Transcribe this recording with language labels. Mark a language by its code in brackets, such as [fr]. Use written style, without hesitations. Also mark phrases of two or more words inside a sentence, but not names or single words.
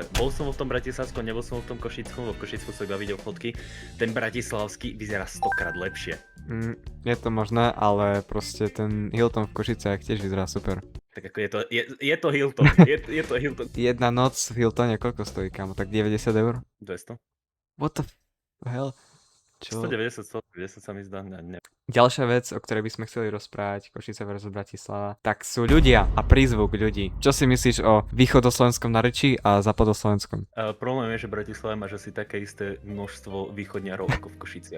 [sk] Bol som v tom bratislavskom, nebol som v tom košickom, v Košicku som iba videl fotky. Ten bratislavský vyzerá 100-krát lepšie. Je to možné, ale proste ten Hilton v Košiciach tiež vyzerá super. Tak ako je to Hilton, je to Hilton. Jedna noc v Hiltone koľko stojí, kámo? Tak 90 eur? 200? [en] What the hell? [sk] Čo? 190 sa mi zdá, ne. Ďalšia vec, o ktorej by sme chceli rozprávať, Košice versus Bratislava, tak sú ľudia a prízvuk ľudí. Čo si myslíš o východoslovenskom narečí a západoslovenskom? Problém je, že Bratislava máš asi také isté množstvo východňarov ako v Košiciach.